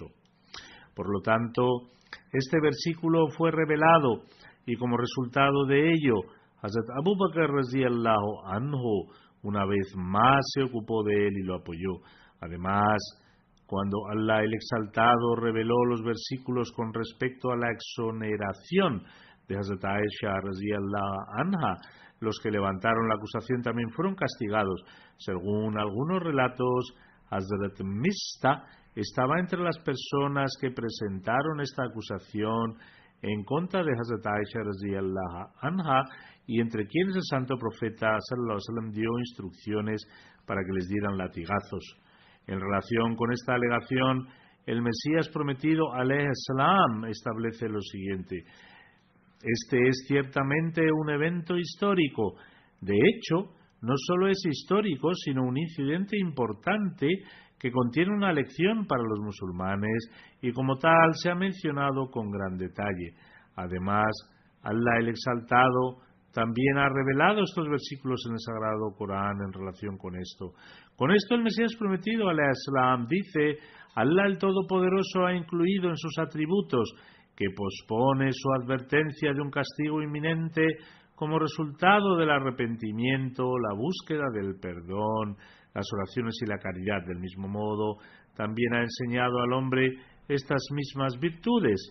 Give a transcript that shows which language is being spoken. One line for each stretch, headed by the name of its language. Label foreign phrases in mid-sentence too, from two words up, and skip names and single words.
Spanish: Por lo tanto, este versículo fue revelado y como resultado de ello, Hazrat Abu Bakr
Arabic: رضي الله عنه
Spanish: una vez más se ocupó de él y lo apoyó. Además, cuando Allah el Exaltado reveló los versículos con respecto a la exoneración de Hazrat Aisha
Arabic: رضي الله عنها,
Spanish: los que levantaron la acusación también fueron castigados. Según algunos relatos, Hazrat Mistah estaba entre las personas que presentaron esta acusación en contra de Hazrat Aisha
Arabic: رضي الله عنها,
Spanish: y entre quienes el santo profeta
Arabic: صلى الله عليه وسلم
Spanish: dio instrucciones para que les dieran latigazos. En relación con esta alegación, el Mesías prometido
Arabic: عليه السلام
Spanish: establece lo siguiente: este es ciertamente un evento histórico. De hecho, no solo es histórico, sino un incidente importante que contiene una lección para los musulmanes y como tal se ha mencionado con gran detalle. Además, Allah el Exaltado también ha revelado estos versículos en el Sagrado Corán en relación con esto. Con esto el Mesías prometido,
Arabic: عليه السلام,
Spanish: dice: Allah el Todopoderoso ha incluido en sus atributos que pospone su advertencia de un castigo inminente como resultado del arrepentimiento, la búsqueda del perdón, las oraciones y la caridad. Del mismo modo, también ha enseñado al hombre estas mismas virtudes.